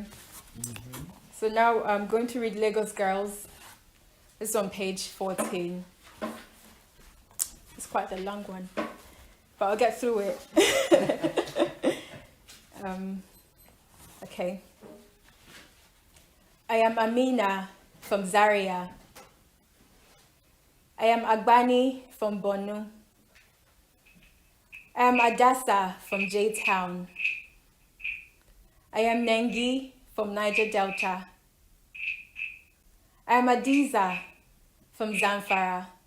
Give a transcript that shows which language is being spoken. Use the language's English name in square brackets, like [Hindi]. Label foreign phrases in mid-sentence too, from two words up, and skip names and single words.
[English] So now I'm going to read Legos Girls. This is on page 14. It's quite a long one, but I'll get through it. Okay. I am Amina from Zaria. I am Agbani from Borno. I am Adasa from J-Town. I am Nengi from Niger Delta. I am Adiza from Zamfara.